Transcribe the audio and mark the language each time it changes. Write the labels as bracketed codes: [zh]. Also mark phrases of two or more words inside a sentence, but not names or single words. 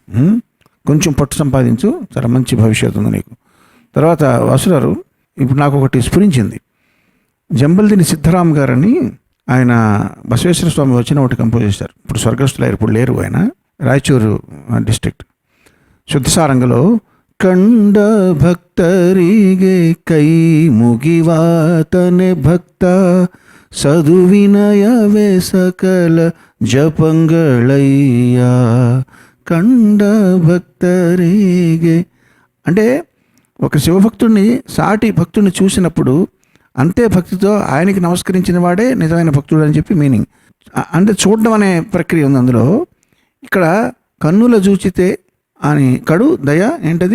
[te] కొంచెం పట్టు సంపాదించు. చాలా మంచి భవిష్యత్తు ఉంది నీకు. తర్వాత వసురారు, ఇప్పుడు నాకు ఒకటి స్ఫురించింది. జంబల్దిని సిద్ధరామ్ గారని ఆయన బసవేశ్వర స్వామి వచ్చిన ఒకటి కంపోజ్ చేశారు. ఇప్పుడు స్వర్గస్థులయ్యారు, ఇప్పుడు లేరు ఆయన. రాయచూరు డిస్ట్రిక్ట్. [kn] ಶುದ್ಧಸಾರಂಗలో ಕಂಡ ಭಕ್ತರಿಗೆ ಕೈ ಮುಗಿವಾತನೆ ಭಕ್ತ ಸದುವಿನಯವೇ ಸಕಲ ಜಪಂಗಳಯ್ಯ ಕಂಡ ಭಕ್ತರೇಗೆ. [te] అంటే ఒక శివభక్తుడిని సాటి భక్తుడిని చూసినప్పుడు అంతే భక్తితో ఆయనకి నమస్కరించిన వాడే నిజమైన భక్తుడు అని చెప్పి మీనింగ్. అంటే చూడడం అనే ప్రక్రియ ఉంది అందులో. ఇక్కడ కన్నుల చూచితే అని కడు దయ ఏంటది,